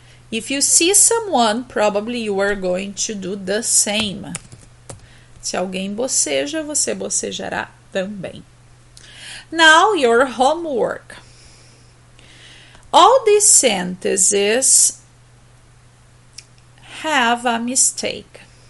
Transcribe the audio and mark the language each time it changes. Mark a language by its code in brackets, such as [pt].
[en] If you see someone, probably you are going to do the same. [pt] Se alguém boceja, você bocejará também. [en] Now, your homework. All these sentences have a mistake.